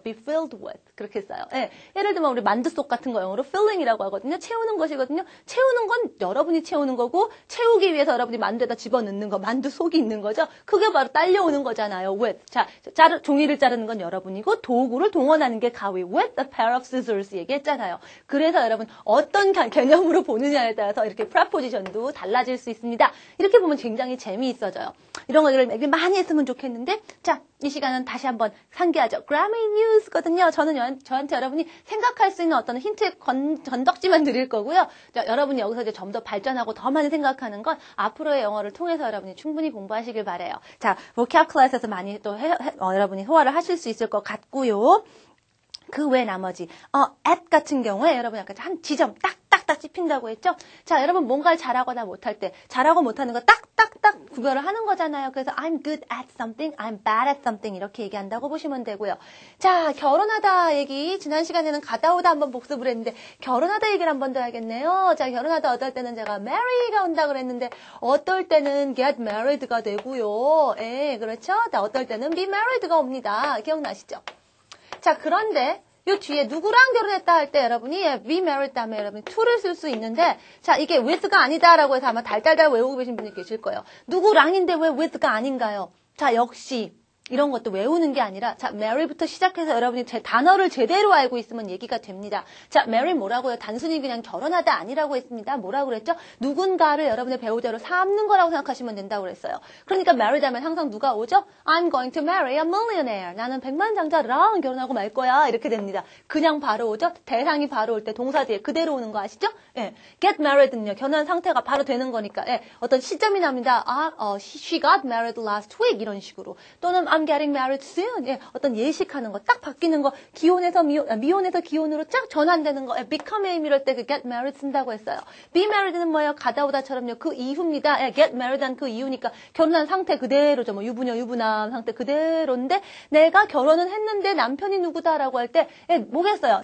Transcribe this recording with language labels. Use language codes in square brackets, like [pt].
[en] be filled with. [ko] 그렇게 써요. 예, 예를 들면 우리 만두속 같은 거 영어로 filling이라고 하거든요. 채우는 것이거든요. 채우는 건 여러분이 채우는 거고, 채우기 위해서 여러분이 만두에다 집어넣는 거, 만두 속이 있는 거죠. 그게 바로 딸려오는 거잖아요. [en] with. [ko] 자, 종이를 자르는 건 여러분이고, 도구를 동원하는 게 가위. [en] with a pair of scissors [ko] 얘기했잖아요. 그래서 여러분 어떤 개념으로 보느냐에 따라서 이렇게 프라포지션도 달라질 수 있습니다. 이렇게 보면 굉장히 재미있어져요. 이런 거를 많이 했으면 좋겠는데, 자, 이 시간은 다시 한번 상기하죠. Grammy News거든요. 저한테 여러분이 생각할 수 있는 어떤 힌트 건덕지만 드릴 거고요. 자, 여러분이 여기서 이제 좀 더 발전하고 더 많이 생각하는 건 앞으로의 영어를 통해서 여러분이 충분히 공부하시길 바래요. 자, vocab 클래스에서 많이 또 여러분이 소화를 하실 수 있을 것 같고요. 그 외 나머지 at 같은 경우에 여러분 약간 한 지점 딱딱딱 찝힌다고 했죠? 자, 여러분 뭔가를 잘하거나 못할 때 잘하고 못하는 거 딱딱딱 구별을 하는 거잖아요. 그래서 [en] I'm good at something, [ko] I'm bad at something 이렇게 얘기한다고 보시면 되고요. 자, 결혼하다 얘기 지난 시간에는 가다 오다 한번 복습을 했는데 결혼하다 얘기를 한 번 더 해야겠네요. 자, 결혼하다 어떨 때는 제가 marry가 온다 그랬는데 어떨 때는 get married가 되고요. 예, 그렇죠? 자, 어떨 때는 be married가 옵니다. 기억나시죠? 자, 그런데 요 뒤에 누구랑 결혼했다 할 때 여러분이 be married 다음에 여러분이 to를 쓸 수 있는데 자 이게 with가 아니다라고 해서 아마 달달달 외우고 계신 분이 계실 거예요. 누구랑인데 왜 with가 아닌가요? 자 역시 이런 것도 외우는 게 아니라 자 marry부터 시작해서 여러분이 제 단어를 제대로 알고 있으면 얘기가 됩니다. 자 marry 뭐라고요? 단순히 그냥 결혼하다 아니라고 했습니다. 뭐라고 그랬죠? 누군가를 여러분의 배우자로 삼는 거라고 생각하시면 된다고 그랬어요. 그러니까 married 하면 항상 누가 오죠? [en] I'm going to marry a millionaire. [ko] 나는 백만장자랑 결혼하고 말 거야. 이렇게 됩니다. 그냥 바로 오죠? 대상이 바로 올 때 동사 뒤에 그대로 오는 거 아시죠? 예. get married는요. 결혼한 상태가 바로 되는 거니까 예. 어떤 시점이 납니다. [en] she got married last week [ko] 이런 식으로 또는 [en] I'm getting married soon. [ko] 예, 어떤 예식하는 거, 딱 바뀌는 거, 기혼에서 미혼에서 기혼으로 쫙 전환되는 거, become의 이럴 때 그 get married 쓴다고 했어요. be married는 뭐예요? 가다 오다처럼요. 그 이후입니다. 예, get married한 그 이후니까 결혼한 상태 그대로죠. 뭐 유부녀, 유부남 상태 그대로인데 내가 결혼은 했는데 남편이 누구다라고 할 때 예, 뭐겠어요?